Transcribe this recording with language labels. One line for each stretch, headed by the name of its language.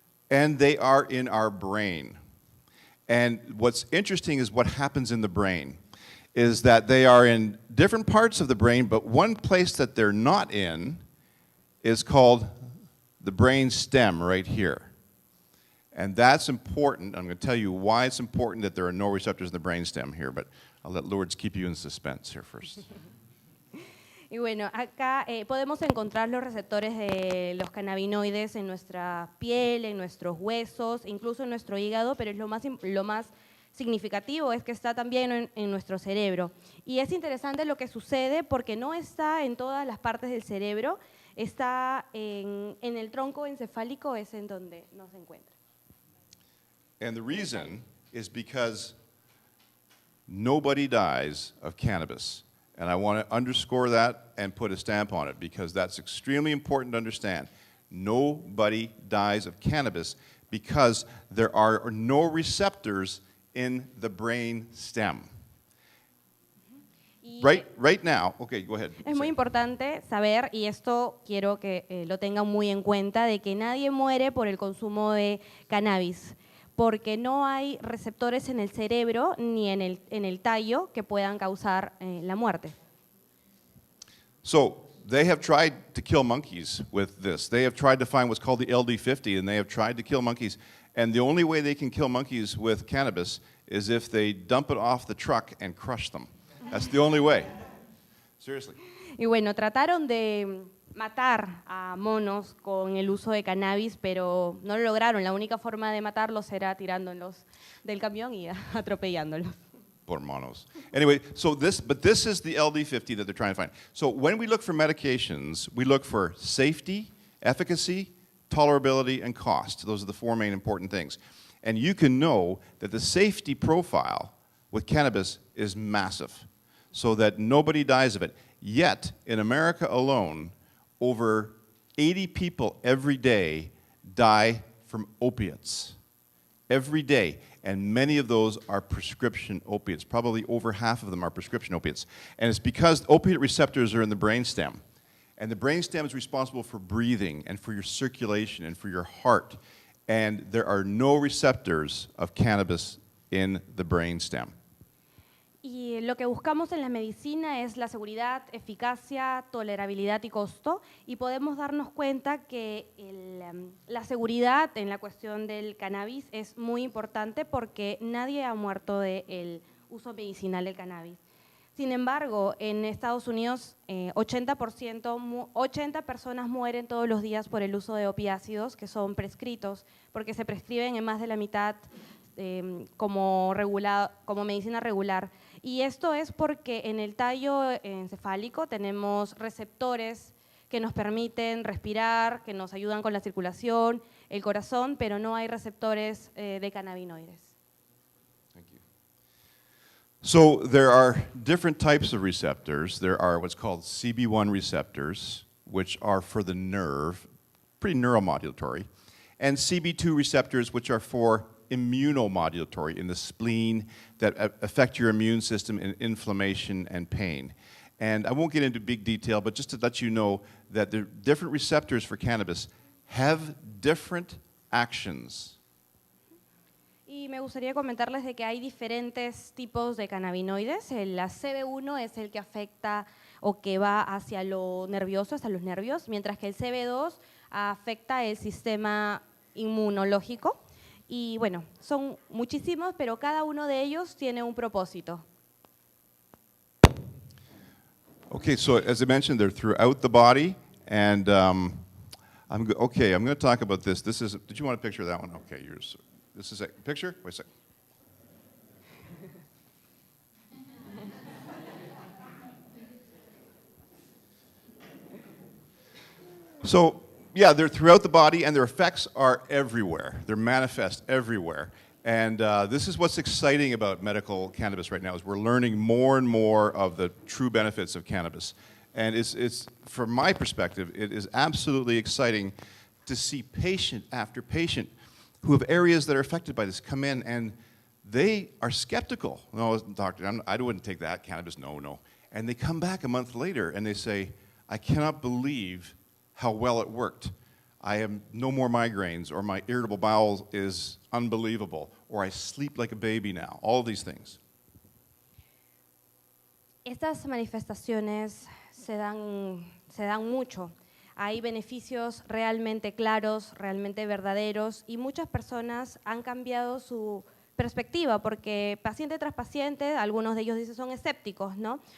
English: And they are in our brain. And what's interesting is what happens in the brain is that they are in different parts of the brain, but one place that they're not in is called the brain stem right here. And that's important. I'm going to tell you why it's important that there are no receptors in the brainstem here, but I'll let Lourdes keep you in suspense here first.
Spanish: Y bueno, acá podemos encontrar los receptores de los cannabinoides en nuestra piel, en nuestros huesos, incluso en nuestro hígado, pero lo más significativo es que está también en nuestro cerebro. Y es interesante lo que sucede porque no está en todas las partes del cerebro, está en el tronco encefálico, es en donde no se encuentra.
English: And the reason is because nobody dies of cannabis. And I want to underscore that and put a stamp on it because that's extremely important to understand. Nobody dies of cannabis because there are no receptors in the brain stem. Right now, okay, go ahead.
Spanish: Es muy importante saber, y esto quiero que lo tengan muy en cuenta, de que nadie muere por el consumo de cannabis, porque no hay receptores en el cerebro ni en el tallo que puedan causar la muerte.
English: So they have tried to kill monkeys with this. They have tried to find what's called the LD50, and they have tried to kill monkeys. And the only way they can kill monkeys with cannabis is if they dump it off the truck and crush them. That's the only way. Seriously.
Spanish: Y bueno, trataron de matar a monos con el uso de cannabis, pero no lo lograron. La única forma de matarlos era tirándolos del camión y atropellándolos. Por monos.
English: Anyway, but this is the LD50 that they're trying to find. So when we look for medications, we look for safety, efficacy, tolerability, and cost. Those are the four main important things. And you can know that the safety profile with cannabis is massive, so that nobody dies of it. Yet, in America alone, over 80 people every day die from opiates. Every day. And many of those are prescription opiates. Probably over half of them are prescription opiates. And it's because opiate receptors are in the brainstem. And the brainstem is responsible for breathing and for your circulation and for your heart. And there are no receptors of cannabis in the brainstem.
Spanish: Y lo que buscamos en la medicina es la seguridad, eficacia, tolerabilidad y costo, y podemos darnos cuenta que la seguridad en la cuestión del cannabis es muy importante porque nadie ha muerto del uso medicinal del cannabis. Sin embargo, en Estados Unidos 80 personas mueren todos los días por el uso de opiáceos que son prescritos, porque se prescriben en más de la mitad como medicina regular. Y esto es porque en el tallo encefálico tenemos receptores que nos permiten respirar, que nos ayudan con la circulación, el corazón, pero no hay receptores de cannabinoides.
English: Thank you. So there are different types of receptors. There are what's called CB1 receptors, which are for the nerve, pretty neuromodulatory, and CB2 receptors, which are for immunomodulatory in the spleen that affect your immune system in inflammation and pain. And I won't get into big detail, but just to let you know that the different receptors for cannabis have different actions.
Spanish: Y me gustaría comentarles de que hay diferentes tipos de cannabinoides. La CB1 es el que afecta o que va hacia lo nervioso, hacia los nervios, mientras que el CB2 afecta el sistema inmunológico. Y bueno, son muchísimos, pero cada uno de ellos tiene un propósito.
English: Okay, so as I mentioned, they're throughout the body, and I'm going to talk about this. This is. Did you want a picture of that one? Okay, yours. This is a picture. Wait a second. So, yeah, they're throughout the body, and their effects are everywhere. They're manifest everywhere. And this is what's exciting about medical cannabis right now, is we're learning more and more of the true benefits of cannabis. And it's from my perspective, it is absolutely exciting to see patient after patient who have areas that are affected by this come in, and they are skeptical. No, doctor, I wouldn't take that, cannabis, no. And they come back a month later and they say, I cannot believe how well it worked. I have no more migraines, or my irritable bowel is unbelievable, or I sleep like a baby now, all these things.
Spanish: Estas manifestaciones se dan mucho. Hay beneficios realmente claros, realmente verdaderos, y muchas personas han cambiado su perspectiva porque paciente tras paciente, algunos de ellos dicen son escépticos, ¿no?